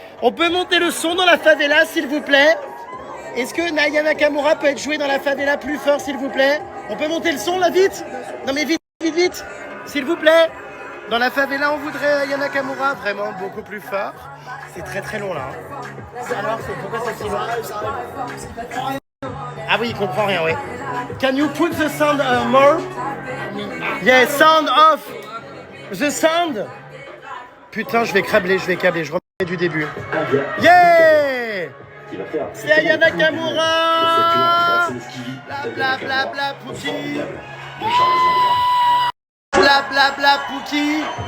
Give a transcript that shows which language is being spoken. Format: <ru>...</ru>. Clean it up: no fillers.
<fr>On peut monter le son dans la favela s'il vous plaît? Est-ce que Aya Nakamura peut être jouée dans la favela plus fort s'il vous plaît? On peut monter le son là vite? Non mais vite, s'il vous plaît. Dans la favela on voudrait Aya Nakamura vraiment beaucoup plus fort. C'est très très long là. Alors pourquoi c'est si long? Ah oui il comprend rien oui.</fr> <en>Can you put the sound more? Yeah, sound off. The sound.</en> <fr>Putain je vais câbler, je remets du début. Yeah. C'est Aya Nakamura. Bla bla bla bla Pookie. Bla bla bla Pookie.</fr>